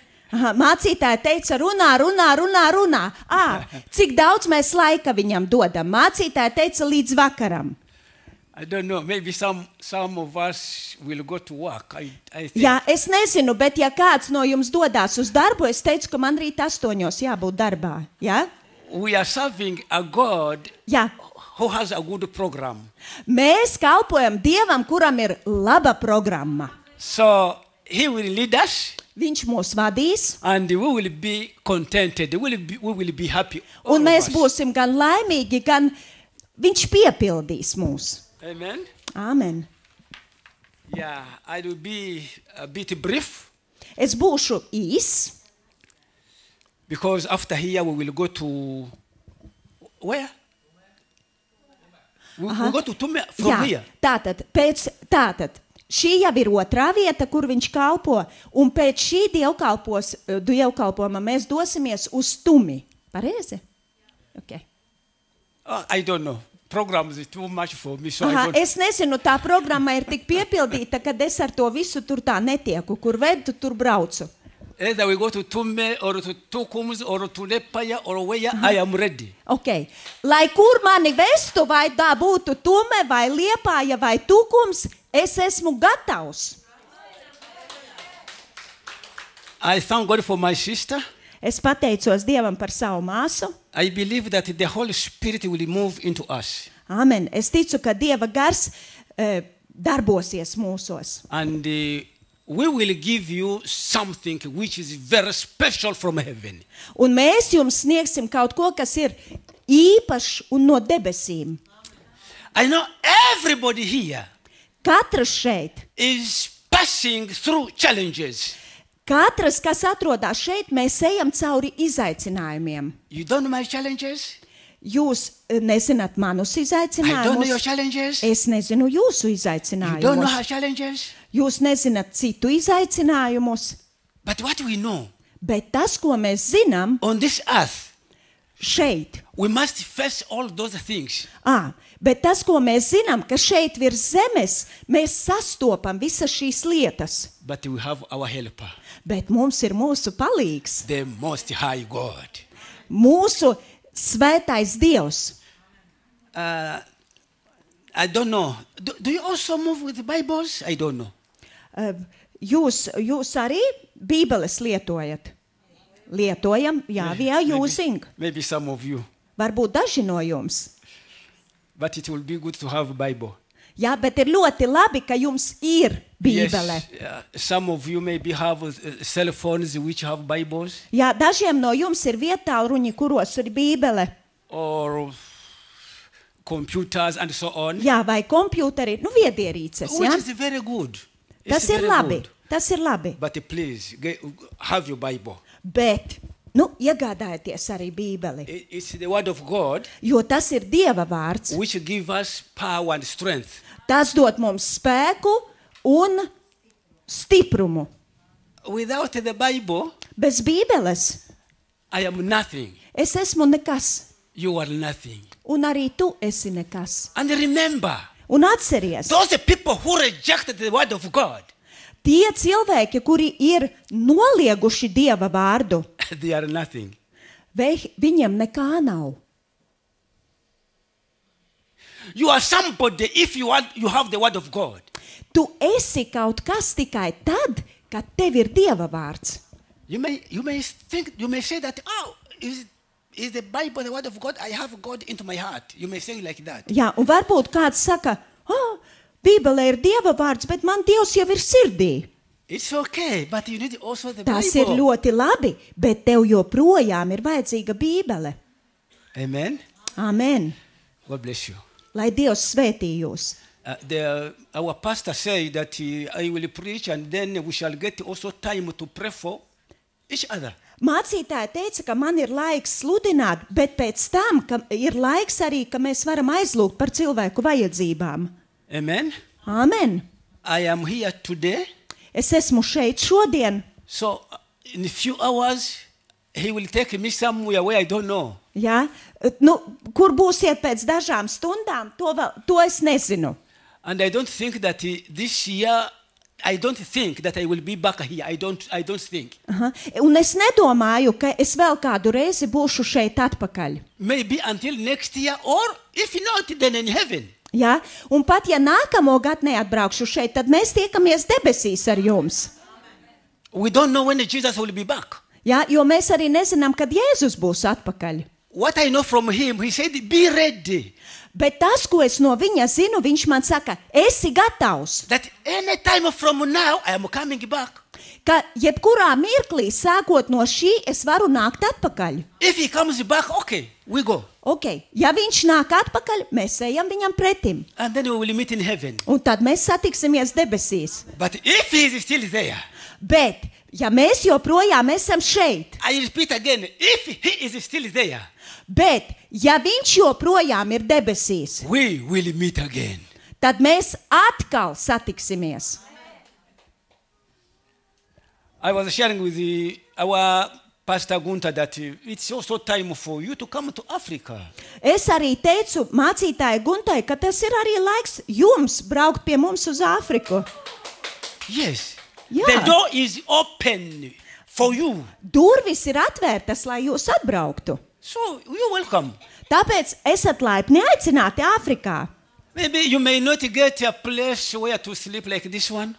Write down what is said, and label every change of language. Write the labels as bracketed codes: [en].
[lv] Aha, mācītāja teica, runā. Cik daudz mēs laika viņam dodam? Mācītāja teica līdz vakaram. [en] I don't know. Maybe some of us will go to work. I think. [lv] Jā, es nezinu, bet ja kāds no jums dodās uz darbu, es teicu, ka man rīt 8 jābūt darbā. Jā? [en] We are serving a God [lv] Jā. [en] who has a good program. [lv] Mēs kalpojam Dievam, kuram ir laba programma. [en] So he will lead us [lv] Viņš mūs vadīs, [en] and we will be contented. We will be happy. all [lv] un [en] of [lv] mēs [en] us. [lv] būsim gan laimīgi, gan viņš piepildīs mūs. Amen. Āmen. [en] Yeah, I will be a bit brief [lv] Es būšu īs, [en] because after here we will go to where? We go to Tume from [lv] jā, [en] here. [lv] tātad, šī jau ir otrā vieta, kur viņš kalpo, un pēc šī dievkalpojuma mēs dosimies uz Tumi. Pareizi? Okay. [en] I don't know. Programs is too much for me, so Aha, I don't. [lv] es nezinu, tā programma ir tik piepildīta, ka es ar to visu tur tā netieku. Kur vedu, tur braucu. [en] Either we go to Tume or to Tukums or to Lepaya or where I am ready. [lv] Okay. Lai kur mani vestu, vai tā būtu Tume, vai Liepāja, vai Tukums, es esmu gatavs. [en] I thank God for my sister. [lv] Es pateicos Dievam par savu māsu. [en] I believe that the Holy Spirit will move into us. [lv] Amen. Es ticu, ka Dieva gars darbosies mūsos. [en] And we will give you something which is very special from heaven. [lv] Un mēs jums sniegsim kaut ko, kas ir īpašs un no debesīm. [en] I know everybody here [lv] Katrs šeit, [en] is passing through challenges. [lv] katrs, kas atrodas šeit, mēs ejam cauri izaicinājumiem. [en] You don't know my challenges? [lv] Jūs nezināt manus [en] I don't know your [lv] izaicinājumus. [en] challenges. [lv] Es nezinu jūsu [en] You don't know her [lv] izaicinājumus. [en] challenges. [lv] Jūs nezināt citu izaicinājumus. [en] But what we know [lv] Bet tas, ko mēs zinām [en] on this earth, [lv] šeit, [en] we must face all those things. [lv] Bet tas, ko mēs zinām, ka šeit virs zemes mēs sastopam visas šīs lietas. [en] But we have our helper, [lv] Bet mums ir mūsu palīgs, [en] the Most High God. [lv] mūsu svētais Dievs. [en] I don't know. Do you also move with the Bibles? I don't know. [lv] Jūs arī Bībeles lietojat? Lietojam, jā, [en] using. Maybe some of you. [lv] Varbūt daži no jums. [en] But it will be good to have a Bible. [lv] Jā, bet ir ļoti labi, ka jums ir Bībele. [en] Yes, some of you maybe have cell phones which have Bibles. [lv] Jā, dažiem no jums ir vietāluņi, kuros ir Bībele. [en] Or computers and so on. [lv] Jā, vai kompjūteri, viedierīces, [en] Which [lv] jā? [en] is very good. [lv] Tas [en] It's [lv] ir [en] very [lv] labi, [en] good. [lv] tas ir labi. [en] But please, have your Bible. [lv] Bet, iegādājieties arī Bībeli, [en] It's the word of God [lv] jo tas ir Dieva vārds. [en] which gives us power and strength. [lv] Tas dod mums spēku un stiprumu. [en] Without the Bible, [lv] Bez Bībeles [en] I am nothing. [lv] es esmu nekas, [en] You are nothing. [lv] un arī tu esi nekas. [en] And remember, [lv] Un atceries, [en] those people who rejected the word of God, [lv] tie cilvēki, kuri ir nolieguši Dieva vārdu, [en] they are nothing. [lv] viņiem nekā nav. [en] You are somebody if you have the word of God. [lv] Tu esi kaut kas tikai tad, kad tev ir Dieva vārds. [en] You may say that, oh, is the Bible the word of God? I have God into my heart. You may say like that. [lv] Jā, un varbūt kāds saka, Bībelē ir Dieva vārds, bet man Dievs jau ir sirdī. [en] It's okay, but you need also the [lv] Tas ir [en] Bible. [lv] ļoti labi, bet tev joprojām ir vajadzīga Bībele. Amen. Amen. [en] God bless you. [lv] Lai Dievs svētī jūs. [en] Our pastor said that I will preach and then we shall get also time to pray for each other. [lv] Mācītāji teica, ka man ir laiks sludināt, bet pēc tam ka ir laiks arī, ka mēs varam aizlūgt par cilvēku vajadzībām. Amen. Amen. [en] I am here today. [lv] Es esmu šeit šodien. [en] So in a few hours, he will take me somewhere where I don't know. [lv] Ja? Kur būsiet pēc dažām stundām, to es nezinu. [en] And I don't think that this year, I don't think that I will be back here. I don't think. [lv] Un es nedomāju, ka es vēl kādu reizi būšu šeit atpakaļ. [en] Maybe until next year, or if not, then in heaven. [lv] Ja? Un pat ja nākamo gadu neatbraukšu šeit, tad mēs tiekamies debesīs ar jums. [en] We don't know when Jesus will be back. [lv] Ja? Jo mēs arī nezinām, kad Jēzus būs atpakaļ. [en] What I know from him, he said, be ready. [lv] Bet tas, ko es no viņa zinu, viņš man saka, esi gatavs. [en] That any time from now, I am coming back. [lv] Ka jebkurā mirklī, sākot no šī, es varu nākt atpakaļ. [en] If he comes back, okay, we go. Okay. [lv] Ja viņš nāk atpakaļ, mēs ejam viņam pretim. [en] And then we will meet in heaven. [lv] Un tad mēs satiksimies debesīs. [en] But if he is still there, [lv] Bet, ja mēs joprojām esam šeit, [en] I repeat again, if he is still there, [lv] bet, ja viņš joprojām ir debesīs, [en] we will meet again. [lv] tad mēs atkal satiksimies. [en] I was sharing with our Pastor Gunther that it's also time for you to come to Africa. [lv] Es arī teicu mācītāju Guntai, ka tas ir arī laiks jums braukt pie mums uz Āfriku. [en] Yes. Yeah. The door is open for you. [lv] Durvis ir atvērtas, lai jūs atbrauktu. [en] So you're welcome. [lv] Tāpēc esat laipni aicināti Āfrikā. [en] Maybe you may not get a place where to sleep like this one.